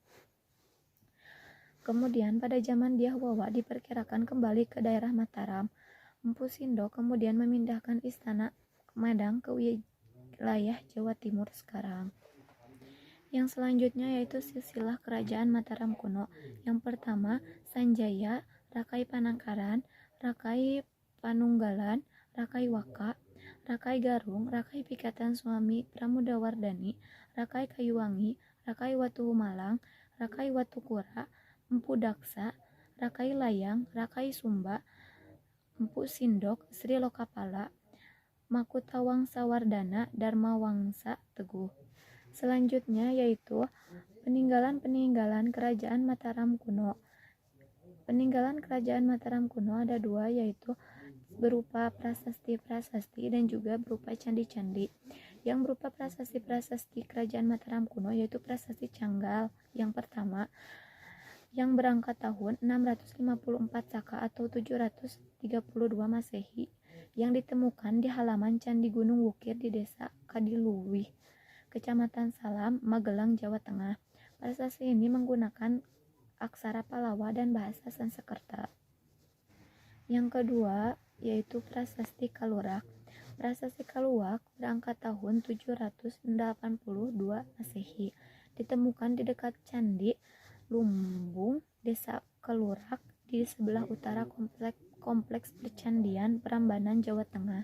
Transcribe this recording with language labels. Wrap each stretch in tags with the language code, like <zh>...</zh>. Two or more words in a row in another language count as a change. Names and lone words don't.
<id>Kemudian pada zaman Dyah Wawa diperkirakan kembali ke daerah Mataram. Empu Sindo kemudian memindahkan istana Medang ke wilayah Jawa Timur sekarang. Yang selanjutnya yaitu silsilah Kerajaan Mataram kuno. Yang pertama, Sanjaya, Rakai Panangkaran, Rakai Panunggalan, Rakai Waka, Rakai Garung, Rakai Pikatan Suami Pramudawardhani, Rakai Kayuwangi, Rakai Watuhumalang, Rakai Watukura, Empu Daksa, Rakai Layang, Rakai Sumba, Empu Sindok, Sri Lokapala, Makutawangsa Wardana, Dharma Wangsa Teguh. Selanjutnya yaitu peninggalan Kerajaan Mataram kuno. Peninggalan Kerajaan Mataram kuno ada dua, yaitu berupa prasasti-prasasti dan juga berupa candi-candi. Yang berupa prasasti-prasasti Kerajaan Mataram kuno yaitu prasasti Canggal yang pertama, yang berangkat tahun 654 Saka atau 732 Masehi, yang ditemukan di halaman Candi Gunung Wukir di Desa Kadiluwih, Kecamatan Salam, Magelang, Jawa Tengah. Prasasti ini menggunakan aksara Palawa dan bahasa Sanskerta. Yang kedua yaitu Prasasti Kalurak. Prasasti Kaluak berangkat tahun 782 Masehi, ditemukan di dekat Candi Lumbung, Desa Kalurak, di sebelah utara kompleks percandian Prambanan, Jawa Tengah.</id>